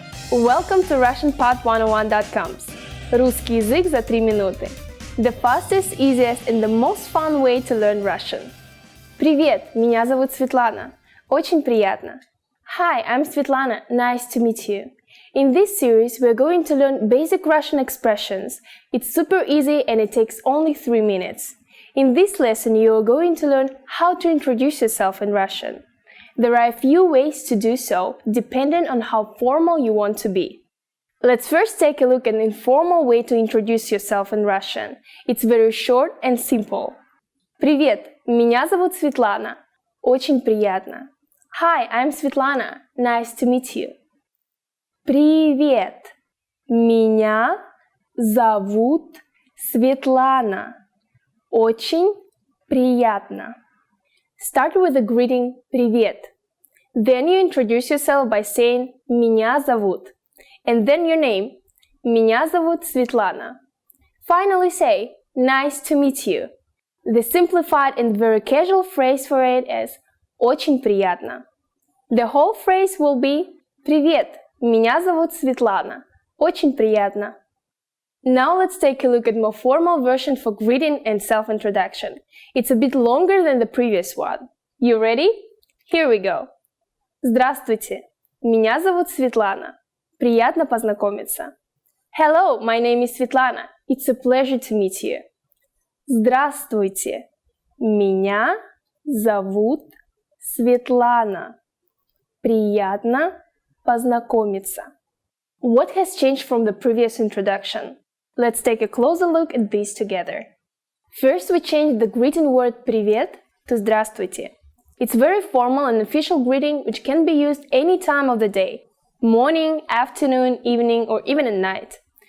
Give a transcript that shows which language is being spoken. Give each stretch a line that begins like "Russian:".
English: Welcome to RussianPod101.com.
Russian: Русский язык за 3 минуты.
English: The fastest, easiest and the most fun way to learn Russian.
Russian: Привет, меня зовут Светлана. Очень приятно.
English: Hi, I'm Svetlana. Nice to meet you. In this series, we're going to learn basic Russian expressions. It's super easy and it takes only 3 minutes. In this lesson, you are going to learn how to introduce yourself in Russian. There are a few ways to do so, depending on how formal you want to be. Let's first take a look at an informal way to introduce yourself in Russian. It's very short and simple.
Russian: Привет, меня зовут Светлана. Очень приятно.
English: Hi, I'm Svetlana. Nice to meet you.
Russian: Привет, меня зовут Светлана. Очень приятно.
English: Start with the greeting «Привет». Then you introduce yourself by saying
Russian: «Меня зовут»
English: and then your name
Russian: «Меня зовут Светлана».
English: Finally say «Nice to meet you». The simplified and very casual phrase for it is
Russian: «Очень приятно».
English: The whole phrase will be
Russian: «Привет, меня зовут Светлана. Очень приятно».
English: Now let's take a look at more formal version for greeting and self-introduction. It's a bit longer than the previous one. You ready? Here we go.
Russian: Здравствуйте, меня зовут Светлана. Приятно познакомиться.
English: Hello, my name is Svetlana. It's a pleasure to meet you.
Russian: Здравствуйте, меня зовут Светлана. Приятно познакомиться.
English: What has changed from the previous introduction? Let's take a closer look at these together. First, we changed the greeting word «привет» to «здравствуйте». It's very formal and official greeting which can be used any time of the day, morning, afternoon, evening, or even at night.